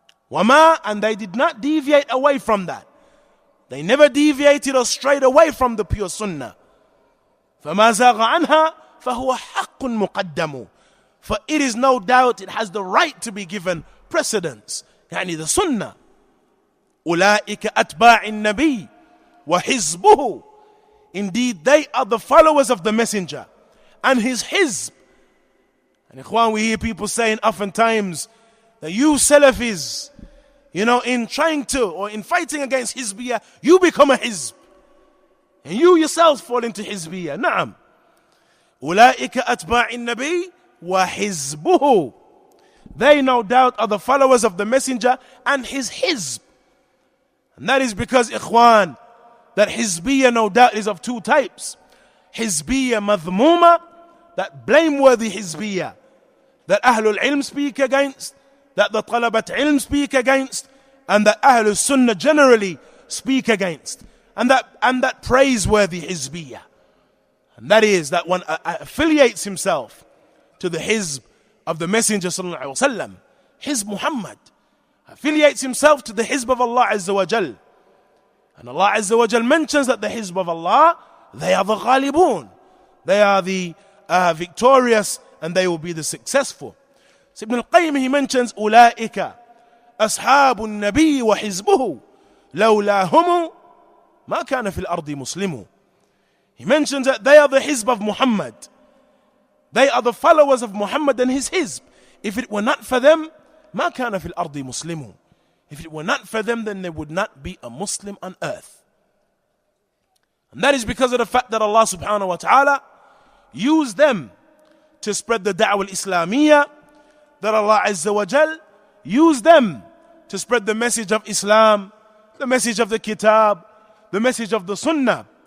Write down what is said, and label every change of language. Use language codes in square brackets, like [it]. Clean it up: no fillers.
[en] وَمَا, and they did not deviate away from that. They never deviated or strayed away from the pure sunnah. [ar] فَمَا زَاغَ عَنْهَا فَهُوَ حَقٌّ مُقَدَّمُ. [en] For it is no doubt, it has the right to be given precedence. يعني the sunnah. [ar] أُولَٰئِكَ أَتْبَاعِ النَّبِيِّ وَحِزْبُهُ. [en] Indeed, they are the followers of the messenger and his hizb. And ikhwan, we hear people saying oftentimes that you Salafis, in trying to, or in fighting against hizbiyah, you become a hizb. And you yourselves fall into hizbiyah. Na'am. [ar] أُولَٰئِكَ أَتْبَاعِ النَّبِيِّ وَحِزْبُهُ. [en] They no doubt are the followers of the messenger and his hizb. And that is because, ikhwan, that hizbiyah no doubt is of two types. Hizbiyah madhmuma, that blameworthy hizbiyah, that Ahlul Ilm speak against, that the Talabat Ilm speak against, and that Ahlul Sunnah generally speak against. And that praiseworthy hizbiyah. And that is that one affiliates himself to the hizb of the Messenger sallallahu alaihi wasallam, Hizb Muhammad, affiliates himself to the hizb of Allah Azza wa Jal. And Allah Azza wa Jal mentions that the hizb of Allah, they are the ghalibun, they are the victorious, and they will be the successful. So Ibn al-Qayyim, he mentions [ar] أولئك أصحاب النبي وحزبه لولاهم ما كان في الأرض مسلم. [en] He mentions that they are the hizb of Muhammad. They are the followers of Muhammad and his hizb. If it were not for them, [ar] ما كان في الأرض مسلم. [en] If it were not for them, then there would not be a Muslim on earth. And that is because of the fact that Allah subhanahu wa ta'ala used them to spread the da'wah al-Islamiyya, that Allah Azza wa Jal used them to spread the message of Islam, the message of the Kitab, the message of the Sunnah.